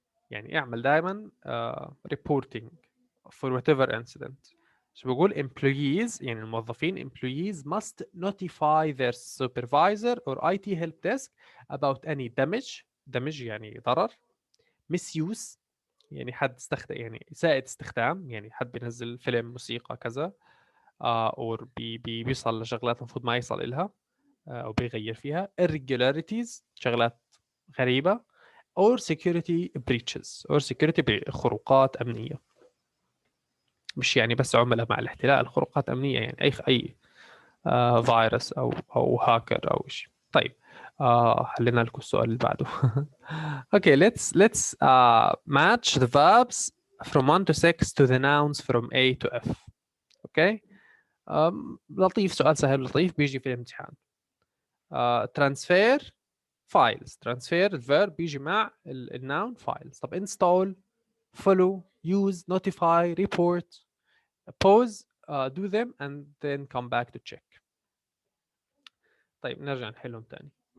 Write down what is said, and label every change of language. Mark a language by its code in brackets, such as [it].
[ar] يعني اعمل دائما [en] reporting for whatever incident. So [ar] بقول [en] employees [ar] يعني الموظفين [en] employees must notify their supervisor or IT help desk about any damage [ar] يعني ضرر. misuse يعني حد استخدم يعني إساءة استخدام، يعني حد بينزل فيلم موسيقى كذا او بيوصل لشغلات المفروض ما يصل إلها او بيغير فيها. irregularities شغلات غريبة. [en] or security breaches or security [ar] خروقات أمنية. مش يعني بس عملاء مع الاحتلال، خروقات أمنية يعني أي فيروس أو هاكر أو شيء. طيب حلينا لكم السؤال اللي بعده. [en] Okay, let's match the verbs from 1 to 6 to the nouns from A to F. Okay. [ar] لطيف، سؤال سهل لطيف بيجي في الامتحان. [en] transfer files. [ar] transfer الverb بيجي مع الnoun files. طب [en] install، follow، use، notify، report، pause، do them and then come back to check. [ar] طيب نرجع نحلهم تاني.